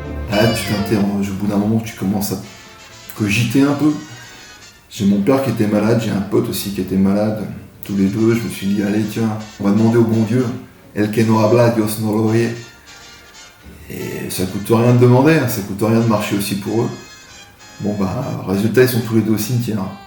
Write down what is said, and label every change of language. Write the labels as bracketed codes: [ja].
[fr] Ah, tu t'interroges. Au bout d'un moment, tu commences à cogiter un peu. J'ai mon père qui était malade, j'ai un pote aussi qui était malade. Tous les deux, je me suis dit, allez tiens, on va demander au bon Dieu. [es] El que no habla, Dios no lo oye. [fr] Et ça coûte rien de demander, ça coûte rien de marcher aussi pour eux. Bon bah, résultat, ils sont tous les deux au cimetière.